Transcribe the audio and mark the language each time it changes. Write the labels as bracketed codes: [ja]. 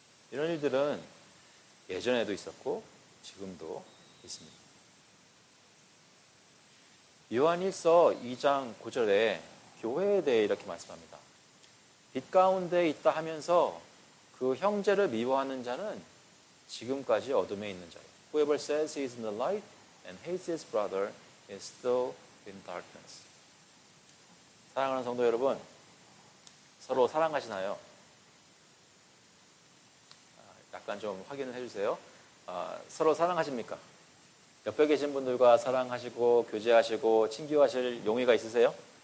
[ko] 이런 일들은 예전에도 있었고 지금도 있습니다. 요한 1서 2장 9절에 교회에 대해 이렇게 말씀합니다. 빛 가운데 있다 하면서 그 형제를 미워하는 자는 지금까지 어둠에 있는 자예요. [en] Whoever says he is in the light and hates his brother is still in darkness. [ko] 사랑하는 성도 여러분, 서로 사랑하시나요? 약간 좀 확인을 해주세요. 서로 사랑하십니까? 옆에 계신 분들과 사랑하시고 교제하시고 친교하실 용의가 있으세요?